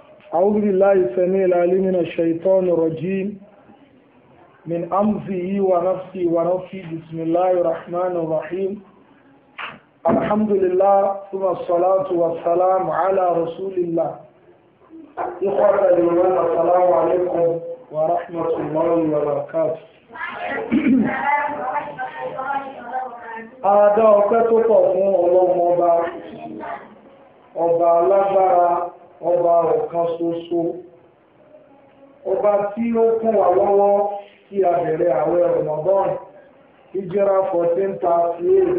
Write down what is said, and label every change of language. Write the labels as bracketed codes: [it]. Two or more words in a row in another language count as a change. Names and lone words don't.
[ar] أعوذ بالله السميع العليم من الشيطان الرجيم من أمزه ونفسه ونفسه بسم الله الرحمن الرحيم الحمد لله ثم الصلاة والسلام على رسول الله إخوة الإيمان السلام عليكم ورحمة الله وبركاته [yo] Adá ọpẹ́ tó pọ̀ fún Ọlọ́run ọba alágbára, ọba ọ̀kan ṣoṣo, ọba tí ó kún wa lọ́wọ́ tí a bẹ̀rẹ̀ àwẹ̀ Ramadan, Hijra 1438.